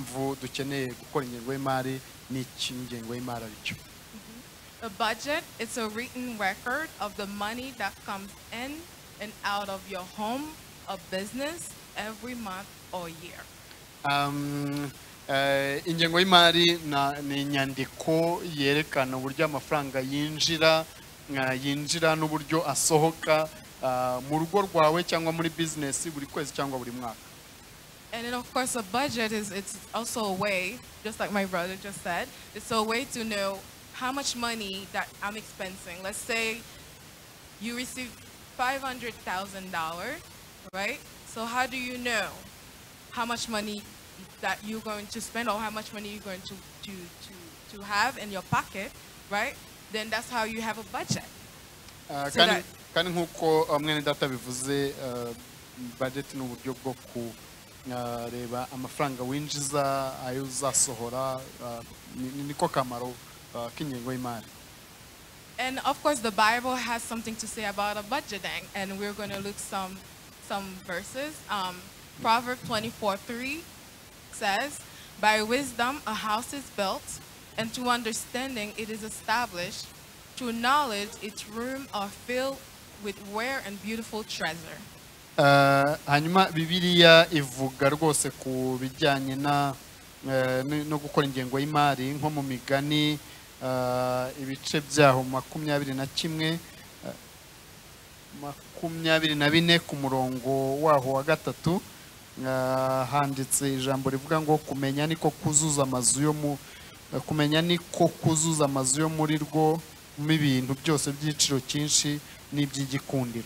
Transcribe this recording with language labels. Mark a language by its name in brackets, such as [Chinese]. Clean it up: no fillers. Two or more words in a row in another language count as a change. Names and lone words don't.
[Kinyarwanda] impamvu dukeneye gukora ingengo y'imari n'iki ingengo y'imari aricyo. [English] A budget is a written record of the money that comes in and out of your home or business every month or year. [Kinyarwanda] Ingengo y'imari ni inyandiko yerekana uburyo amafaranga yinjira n'uburyo asohoka mu rugo rwawe cyangwa muri business buri kwezi cyangwa buri mwaka. [English] And then of course a budget it's also a way, just like my brother just said, it's a way to know how much money that I'm expensing. Let's say you receive $500,000, right? So how do you know how much money that you're going to spend or how much money you're going to have in your pocket, right? Then that's how you have a budget. [Kinyarwanda] Kandi nkuko mwene data bivuze budget ni uburyo bwo kureba amafaranga winjiza ayo uzasohora niko kamaro k'ingengo y'imari. [English] And of course the Bible has something to say about a budgeting, and we're going to look some verses. Proverbs 24:3 says, by wisdom a house is built, and to understanding it is established. To knowledge its room are filled with rare and beautiful treasure. [Kinyarwanda] Hanyuma Bibiliya ivuga rwose ku bijyanye no gukora ingengo y'imari nko mu Migani ibice byaho 24 ku murongo waho wa 3 handitse ijambo rivuga ngo kumenya niko kuzuza amazu yo muri rwo mu ibintu byose by'igiciro cyinshi n'iby'igikundiro.